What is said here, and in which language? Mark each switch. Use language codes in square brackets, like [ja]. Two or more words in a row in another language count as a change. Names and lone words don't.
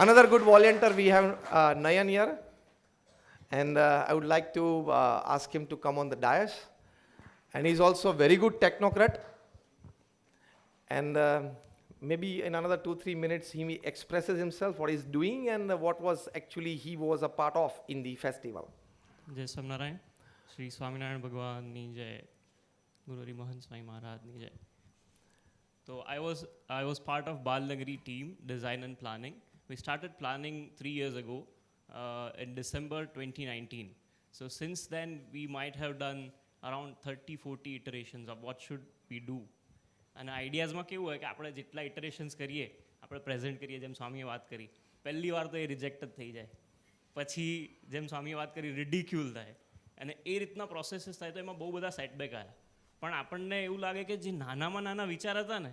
[en] Another good volunteer we have, Nayan here. And I would like to ask him to come on the dais. And he's also a very good technocrat. And maybe in another 2-3 minutes, he expresses himself, what he's doing and what was actually he was a part of in the festival. [gu] જય સ્વામીનારાયણ શ્રી સ્વામીનારાયણ ભગવાન ની જય ગુરુ હરિમોહન સ્વામી મહારાજની જય [en] So I was part of Balnagari team, design and planning. We started planning 3 years ago in December 2019. So since then, we might have done around 30-40 iterations of what should we do. And ideas [gu] માં કેવું હોય કે આપણે જેટલા ઇટરેશન્સ કરીએ આપણે પ્રેઝન્ટ કરીએ જેમ સ્વામીએ વાત કરી પહેલી વાર તો એ રિજેક્ટ જ થઈ જાય પછી જેમ સ્વામીએ વાત કરી રિડિક્યુલ થાય અને એ રીતના પ્રોસેસીસ થાય તો એમાં બહુ બધા સેટબેક આવ્યા પણ આપણને એવું લાગે કે જે નાનામાં નાના વિચાર હતા ને